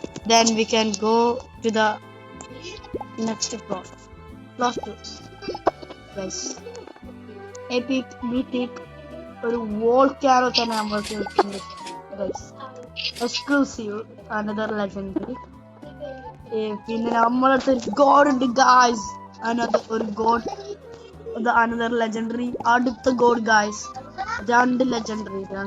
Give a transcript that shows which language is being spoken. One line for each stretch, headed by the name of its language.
English: Then we can go to the next floor. Floor 2. Guys.
Malayalam: Epic, mythic, ഒരു volcano തന്നെ നമ്മൾക്ക് കിട്ടുന്നത്.
English: Guys. Exclusive, another legendary.
Malayalam: പിന്നെ നമ്മളടുത്ത് ഒരു ഗോഡ് ഉണ്ട് ഗായ്സ്. ഒരു ഗോഡ്,
English: another legendary.
Malayalam: അടുത്ത ഗോഡ് ഗായ്സ്. രണ്ട് legendary.